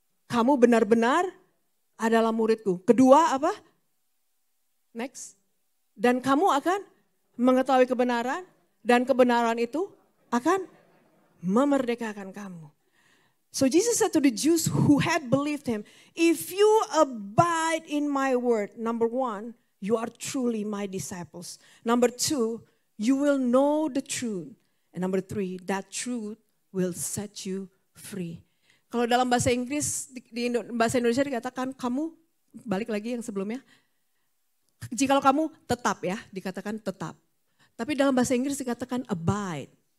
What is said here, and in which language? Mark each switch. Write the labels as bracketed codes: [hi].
[id] Kamu benar-benar adalah murid-Ku. Kedua apa? Next. Dan kamu akan mengetahui kebenaran, dan kebenaran itu akan memerdekakan kamu. [en] So Jesus said to the Jews who had believed him, if you abide in my word, number one, you are truly my disciples. Number two, you will know the truth. And number three, that truth will set you free. [id] Kalau dalam bahasa Inggris, di bahasa Indonesia dikatakan kamu, balik lagi yang sebelumnya, jikalau kamu tetap ya, dikatakan tetap. Tapi dalam bahasa Inggris dikatakan abide.